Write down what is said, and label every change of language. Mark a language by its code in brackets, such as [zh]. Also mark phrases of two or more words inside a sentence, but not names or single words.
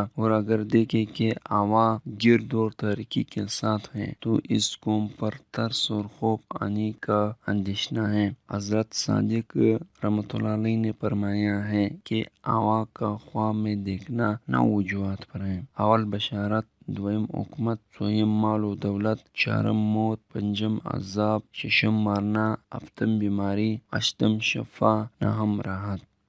[ur] اور اگر دیکھیں کہ ہوا گرد اور تاریکی کے ساتھ ہے تو اس قوم پر ترس اور خوف آنے کا اندیشہ ہے۔ حضرت صادق رحمۃ اللہ علیہ نے فرمایا ہے کہ ہوا کا خواب میں دیکھنا 9 وجوہات پر ہے۔ اول بشارت، دویم حکمت، دویم مال و دولت، چارم موت، پنجم عذاب، ششم مارنا، ہفتم بیماری، اشتم شفا، نہم راحت۔